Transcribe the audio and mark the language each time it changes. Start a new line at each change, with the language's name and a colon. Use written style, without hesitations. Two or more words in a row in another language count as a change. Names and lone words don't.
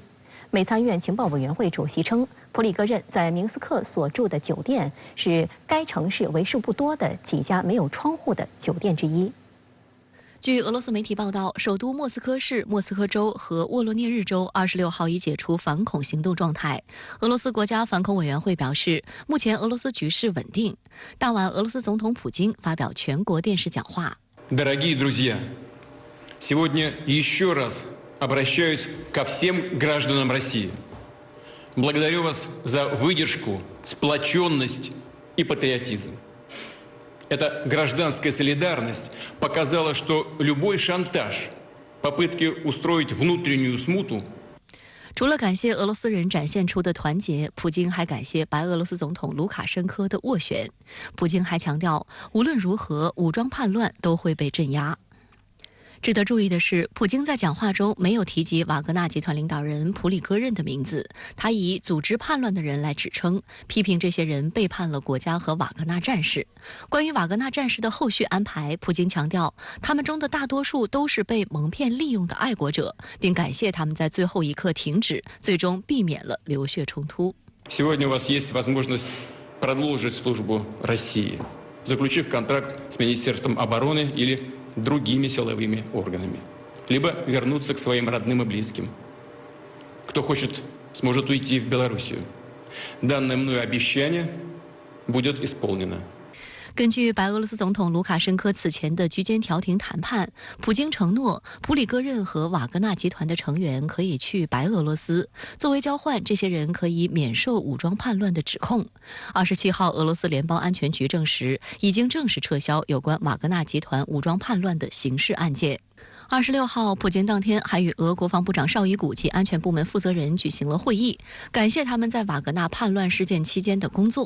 Chinese: 美参院情报委员会主席称，普里戈任在明斯克所住的酒店是该城市为数不多的几家没有窗户的酒店之一。据俄罗斯媒体报道，首都莫斯科市、莫斯科州和沃罗涅日州26号已解除反恐行动状态。俄罗斯国家反恐委员会表示，目前俄罗斯局势稳定。当晚，俄罗斯总统普京发表全国电视讲话。
Russian: Дорогие друзья, сегодня еще раз обращаюсь ко всем гражданам России. Благодарю вас за выдержку, сплоченность и патриотизм. Эта гражданская солидарность показала, что любой шантаж, попытки устроить внутреннюю смуту.
Chinese: 除了感谢俄罗斯人展现出的团结，普京还感谢白俄罗斯总统卢卡申科的斡旋。普京还强调，无论如何，武装叛乱都会被镇压。值得注意的是，普京在讲话中没有提及瓦格纳集团领导人普里戈任的名字，他以组织叛乱的人来指称，批评这些人背叛了国家和瓦格纳战士。关于瓦格纳战士的后续安排，普京强调，他们中的大多数都是被蒙骗利用的爱国者，并感谢他们在最后一刻停止，最终避免了流血冲突。
Russian: Сегодня у вас есть возможность продолжить службу России, заключив контракт с Министерством обороны или другими силовыми органами, либо вернуться к своим родным и близким. Кто хочет, сможет уйти в Белоруссию. Данное мною обещание будет исполнено.
Chinese: 根据白俄罗斯总统卢卡申科此前的居间调停谈判，普京承诺普里戈任和瓦格纳集团的成员可以去白俄罗斯，作为交换，这些人可以免受武装叛乱的指控。27号，俄罗斯联邦安全局证实，已经正式撤销有关瓦格纳集团武装叛乱的刑事案件。26号，普京当天还与俄国防部长绍伊古及安全部门负责人举行了会议，感谢他们在瓦格纳叛乱事件期间的工作。